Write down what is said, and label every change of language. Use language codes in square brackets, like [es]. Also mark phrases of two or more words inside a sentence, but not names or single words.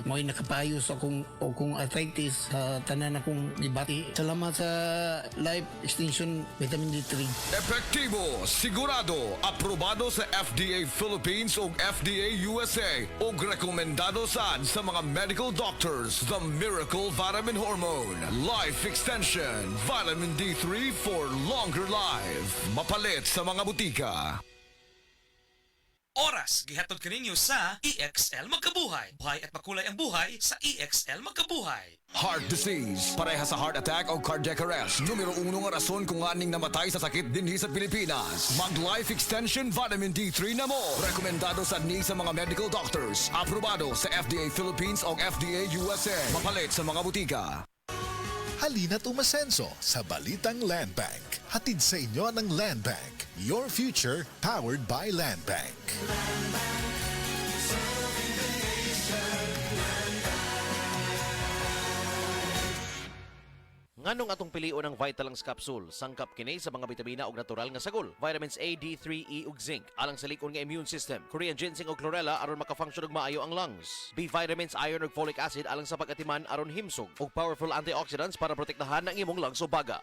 [ceb] Mo'y nakapayo sa akong arthritis sa tanan akong gibati. Salamat sa life extension vitamin D3. Epektibo, sigurado, aprobado sa FDA Philippines ug FDA USA ug rekomendado sad sa mga [en] medical doctors. The Miracle Vitamin Hormone Life Extension Vitamin D3 for longer life. [ceb] Mapalit sa mga butika. Oras gihatod kaninyo sa EXL Magkabuhay. [tl] Buhay at makulay ang buhay sa EXL Magkabuhay. [en] Heart disease, [ceb] pareha sa [en] heart attack [ceb] o [en] cardiac arrest. [ceb] Numero 1 nga rason kung aning namatay sa sakit dinhi sa Pilipinas. Mag Life Extension Vitamin D3 na mo. Rekomendado sa ni sa mga [en] medical doctors. [ceb] Aprobado sa FDA Philippines o FDA USA. Mapalit sa mga butika. [tl] Halina't umasenso sa Balitang Land Bank. Hatid sa inyo ng Land Bank. [en] Your future powered by Land Bank. [ceb] Nganong atong pilion ang Vitalance Capsule, sangkap kini sa mga bitamina ug natural nga sagol, vitamins A, D3, E ug zinc, alang sa likon nga [en] immune system, Korean ginseng [ceb] ug chlorella aron maka-function og maayo ang lungs, [en] B vitamins, iron [ceb] ug [en] folic acid [ceb] alang sa pag-atiman aron himsog, ug [en] powerful antioxidants [ceb] para protektahan ang imong lungs ug baga.